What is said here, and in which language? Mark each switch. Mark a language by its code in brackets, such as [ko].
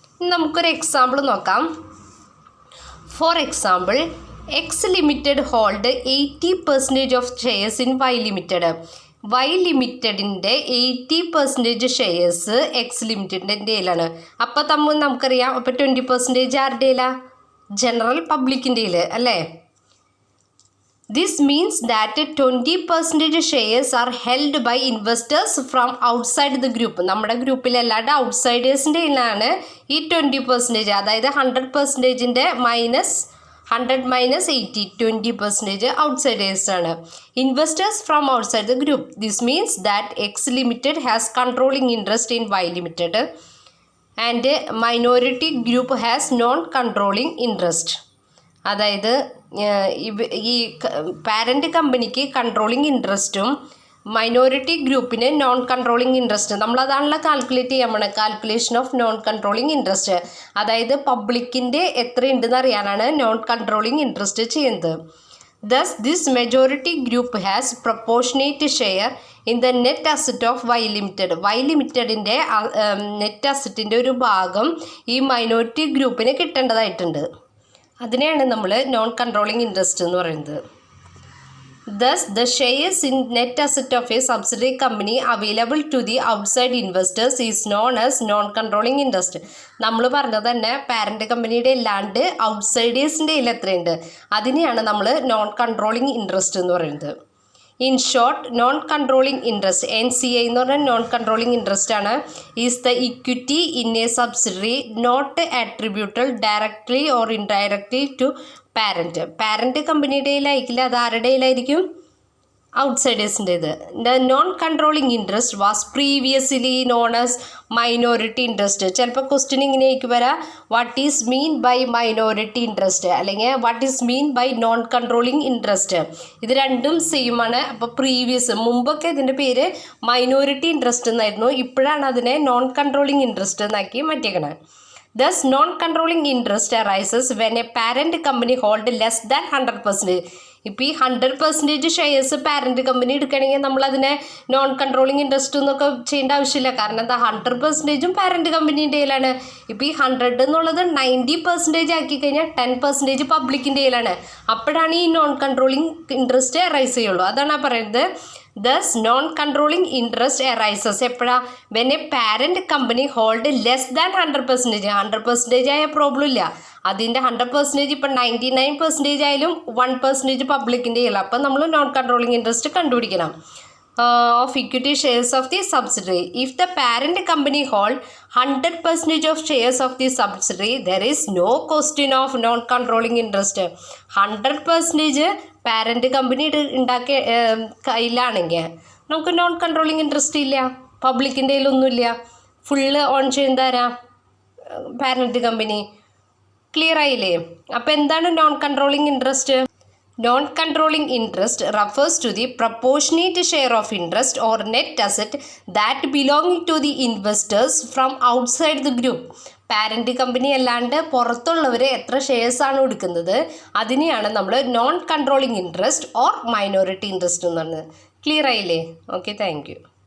[ml] നമുക്കൊരു എക്സാമ്പിൾ നോക്കാം. [en] For example, X limited hold 80% of shares in Y limited. [ml] Y ലിമിറ്റഡിൻ്റെ 80% shares X ലിമിറ്റഡിൻ്റെ കയ്യിലാണ്. അപ്പോൾ നമുക്കറിയാം, അപ്പോൾ 20% ആരുടെ കയ്യിലാണ്? ജനറൽ പബ്ലിക്കിൻ്റെ കയ്യിൽ അല്ലേ? [en] This means that 20% shares are held by investors from outside the group. [ml] നമ്മുടെ ഗ്രൂപ്പിലല്ലാണ്ട് ഔട്ട്സൈഡേഴ്സിൻ്റെ കയ്യിലാണ് ഈ 20%. അതായത് 100%-ൻ്റെ -100 - 80, 20% ഔട്ട്സൈഡേഴ്സാണ്. [en] Investors from outside the group. This means that X limited has controlling interest in Y limited and minority group has non controlling interest. [ml] അതായത് ഈ parent കമ്പനിക്ക് controlling ഇൻട്രസ്റ്റും minority ഗ്രൂപ്പിന് non controlling interest. നമ്മളതാണല്ലോ calculate ചെയ്യാൻ പോണത്, calculation of non controlling interest. അതായത് പബ്ലിക്കിൻ്റെ എത്രയുണ്ടെന്ന് അറിയാനാണ് non controlling interest ചെയ്യുന്നത്. [en] Thus this majority group has proportionate share in the net asset of Y limited. [ml] Y ലിമിറ്റഡിൻ്റെ net അസറ്റിൻ്റെ ഒരു ഭാഗം ഈ മൈനോറിറ്റി ഗ്രൂപ്പിന് കിട്ടേണ്ടതായിട്ടുണ്ട്. അതിനെയാണ് നമ്മൾ നോൺ കൺട്രോളിങ് ഇൻട്രസ്റ്റ് എന്ന് പറയുന്നത്. [en] Thus, the shares in net asset of a subsidiary company available to the outside investors is known as non-controlling interest. [ml] നമ്മൾ പറഞ്ഞത് തന്നെ പാരൻ്റ് കമ്പനിയുടെ അല്ലാണ്ട് ഔട്ട്സൈഡേഴ്സിൻ്റെ കയ്യിൽ എത്രയുണ്ട് അതിനെയാണ് നമ്മൾ നോൺ കൺട്രോളിങ് ഇൻട്രസ്റ്റ് എന്ന് പറയുന്നത്. [en] in short, [ml] non controlling interest NCI എന്ന് പറഞ്ഞാൽ നോൺ കൺട്രോളിങ് ഇൻട്രസ്റ്റ് ആണ്. [en] is the equity in a subsidiary not attributed directly or indirectly to [ml] parent കമ്പനിയുടെ കയ്യിലായിരിക്കില്ല, അത് ആരുടെ കയ്യിലായിരിക്കും? ഔട്ട്സൈഡേഴ്സിൻ്റേത്. [en] The non controlling interest was previously known as minority interest. [ml] ചിലപ്പോൾ question ഇങ്ങനെയൊക്കെ വരാം, [en] what is mean by minority interest [ml] അല്ലെങ്കിൽ [en] What is mean by non controlling interest. [ml] ഇത് രണ്ടും same ആണ്. അപ്പോൾ പ്രീവിയസ് മുമ്പൊക്കെ ഇതിൻ്റെ പേര് മൈനോറിറ്റി ഇൻട്രസ്റ്റ് എന്നായിരുന്നു, ഇപ്പോഴാണ് അതിനെ നോൺ കൺട്രോളിങ് ഇൻട്രസ്റ്റ് എന്നാക്കി മാറ്റിയേക്കണേ. [en] Thus, non-controlling interest arises when a parent company hold less than 100%. [ml] ഇപ്പോൾ ഈ 100% ഷെയർസ് പാരൻറ്റ് കമ്പനി എടുക്കുകയാണെങ്കിൽ നമ്മളതിനെ നോൺ കൺട്രോളിങ് ഇൻട്രസ്റ്റ് എന്നൊക്കെ ചെയ്യേണ്ട ആവശ്യമില്ല. കാരണം എന്താ, 100% പാരൻറ്റ് കമ്പനീൻ്റെ കയ്യിലാണ്. ഇപ്പോൾ ഈ 100 എന്നുള്ളത് 90% ആക്കി കഴിഞ്ഞാൽ 10% പബ്ലിക്കിൻ്റെ കയ്യിലാണ്. അപ്പോഴാണ് ഈ നോൺ കൺട്രോളിങ് ഇൻട്രസ്റ്റ് റൈസ് ചെയ്യുള്ളൂ. അതാണ് പറയുന്നത്. [en] Thus, non-controlling interest arises [ml] എപ്പോഴാണ്? [en] when a parent company hold less than 100%. [ml] 100% ആയ പ്രോബ്ലം ഇല്ല. അതിൻ്റെ 100% ഇപ്പം 99% ആയാലും 1% പബ്ലിക്കിൻ്റെ കയ്യിലാണ്. അപ്പം നമ്മൾ നോൺ കൺട്രോളിങ് ഇൻട്രസ്റ്റ് കണ്ടുപിടിക്കണം. [en] Of equity shares of the subsidiary. If the parent company hold 100% of shares of the subsidiary, there is no question of non-controlling interest. [ml] 100% parent company ഉണ്ടാക്കിയ കയ്യിലാണെങ്കിൽ നമുക്ക് നോൺ കൺട്രോളിങ് ഇൻട്രസ്റ്റ് ഇല്ല, പബ്ലിക്കിൻ്റെ കയ്യിലൊന്നുമില്ല. Full on ചെയ്യുന്നതാരാ? Parent company. Clear ആയില്ലേ? അപ്പോൾ എന്താണ് non controlling interest? [en] Non-controlling interest refers to the proportionate share of interest or net asset that belong to the investors from outside the group. [ml] Parent company അല്ലാണ്ട് പുറത്തുള്ളവർ എത്ര ഷെയർസാണ് എടുക്കുന്നത് അതിനെയാണ് നമ്മൾ non controlling interest or minority interest എന്ന് പറയുന്നത്. Clear ആയില്ലേ? Okay, thank you.